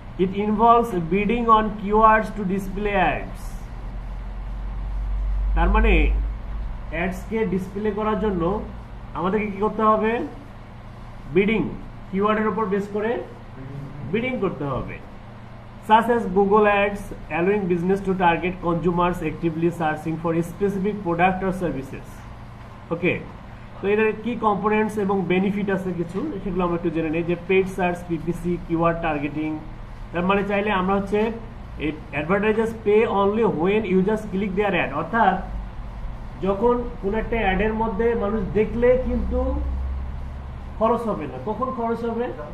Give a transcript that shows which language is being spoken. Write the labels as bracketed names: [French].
[English] It involves bidding on keywords to display ads. [Bangla] তার মানে ads কে display করার জন্য আমাদেরকে কি করতে হবে? বিডিং, কিওয়ার্ডের উপর বেস করে বিডিং করতে হবে। [English] Such as Google Ads, allowing business to target consumers actively searching for a specific product or services. [Bangla] Okay, তো এর কি কম্পোনেন্টস এবং বেনিফিট আছে কিছু, সেগুলো আমরা একটু জেনে নিই। যে paid search, PPC, keyword targeting, তার মানে চাইলে আমরা হচ্ছে এই [English] advertisers pay only when users click their ad, [Bangla] অর্থাৎ যখন কোন একটা অ্যাডের মধ্যে মানুষ দেখলে কিন্তু খরচ হবে না। কখন খরচ হবে?